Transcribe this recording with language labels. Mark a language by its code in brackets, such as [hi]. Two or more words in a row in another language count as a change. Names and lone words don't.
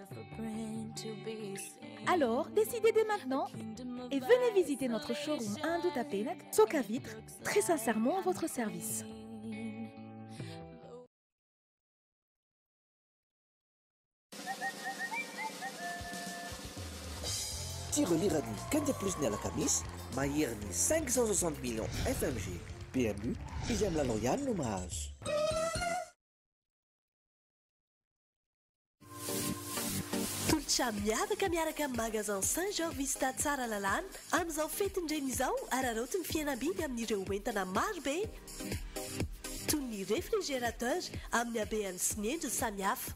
[fr] Alors, décidez dès maintenant et venez visiter notre showroom à Indutapenak, Socavitre, très sincèrement à votre service. [mg] Tirolirany kanja plus ny alakamis mahery ny 560 millions FMG. PMU izy amin'ny lalao ihany no mahazo. Tolotra miavaka miaraka amin'ny magasin Saint-Georges Vista tsara lalàna amin'izao fetindreny izao araraoty ny fihenam-bidy amin'ireo entana marobe toy ny réfrigérateur amin'ny habehany sy ny endriny samihafa.